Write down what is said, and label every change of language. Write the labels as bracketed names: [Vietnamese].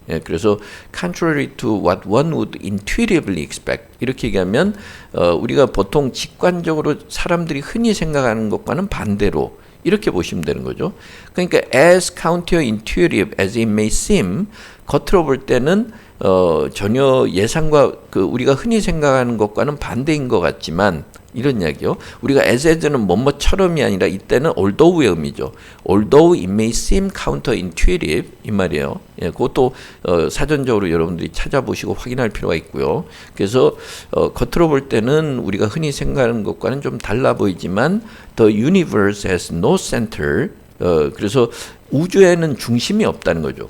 [Korean] 예, 그래서 [English] contrary to what one would intuitively expect [Korean] 이렇게 얘기하면 우리가 보통 직관적으로 사람들이 흔히 생각하는 것과는 반대로 이렇게 보시면 되는 거죠. 그러니까 [English] as counterintuitive as it may seem [Korean] 겉으로 볼 때는 전혀 예상과 그 우리가 흔히 생각하는 것과는 반대인 것 같지만 이런 이야기요. 우리가 as는 뭐뭐처럼이 아니라 이때는 although의 의미죠. [English] Although it may seem counterintuitive 이 말이에요. [Korean] 예, 그것도 사전적으로 여러분들이 찾아보시고 확인할 필요가 있고요. 그래서 겉으로 볼 때는 우리가 흔히 생각하는 것과는 좀 달라 보이지만 [English] the universe has no center. [Korean] 그래서 우주에는 중심이 없다는 거죠.